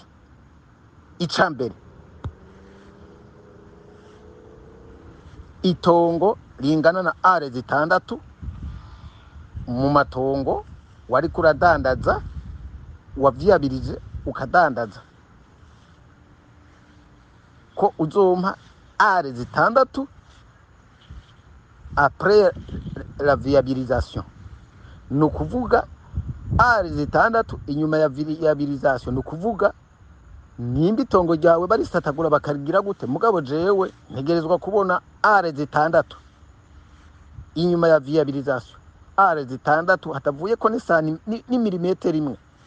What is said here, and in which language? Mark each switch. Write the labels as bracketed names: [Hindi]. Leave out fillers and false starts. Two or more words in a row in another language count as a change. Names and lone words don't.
[Rundi] Ica mbere itongo ringana na are 6 mu matongo wari kuradandaza wavyabirije ukadandaza ko uzompa are 6 [French] après la viabilisation [Rundi] no kuvuga are 6 inyuma ya viabilisation no kuvuga nimba itongo ryawe barisatagura bakarigira gute mugabo jewe ntegerezwa kubona are 6 inyuma ya viabilisation are 6 hatavuye ko ni milimetero imwe.